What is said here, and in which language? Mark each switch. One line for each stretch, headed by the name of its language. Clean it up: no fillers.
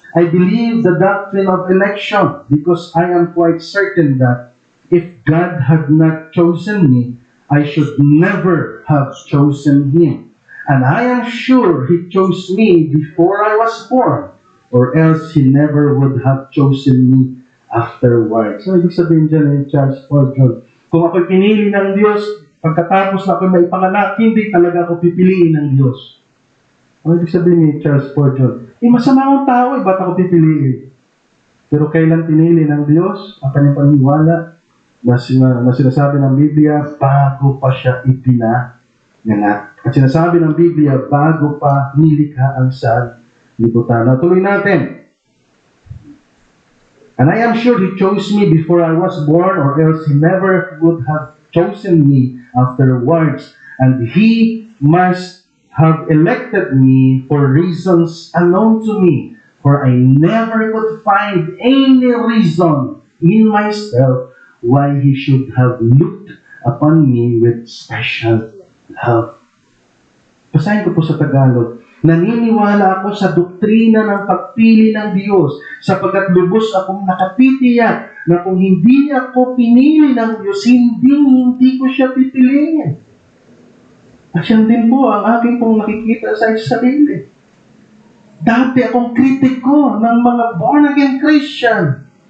English: I believe the doctrine of election because I am quite certain that if God had not chosen me, I should never have chosen Him. And I am sure He chose me before I was born, or else He never would have chosen me afterwards.
Filipino: So, ibig sabihin dyan ni Charles Spurgeon, kung ako'y pinili ng Diyos, pagkatapos na ako'y may panganak, hindi talaga ako pipiliin ng Diyos. Ano ibig sabihin ni Charles Spurgeon? Masama akong tao, ba't ako pipiliin? Pero kailan pinili ng Diyos, ang kanyang paniniwala, na sinasabi ng Biblia, bago pa siya ipinanganak. At sinasabi ng Biblia, bago pa nilikha ang sanlibutan. Tuloy natin.
English: And I am sure He chose me before I was born, or else He never would have chosen me afterwards. And He must have elected me for reasons unknown to me, for I never could find any reason in myself why He should have looked upon me with special love.
Filipino: Basahin ko po sa Tagalog. Naniniwala ako sa doktrina ng pagpili ng Diyos sapagkat lubos akong nakatitiyak na kung hindi ako pinili ng Diyos, hindi ko siya pipiliin. At yan din po ang aking pong nakikita sa sarili. Dati akong kritiko ng mga born-again Christian.